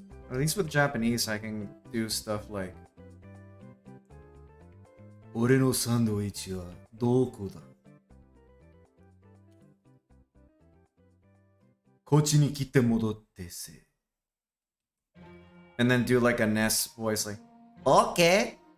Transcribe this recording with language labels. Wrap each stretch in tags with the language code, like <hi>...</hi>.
<en>At least with Japanese, I can do stuff like</en> <ja>俺のサンドイッチはどこだ? こっちに来て戻ってせ.</ja> <en>And then do like a Ness voice like, okay.</en>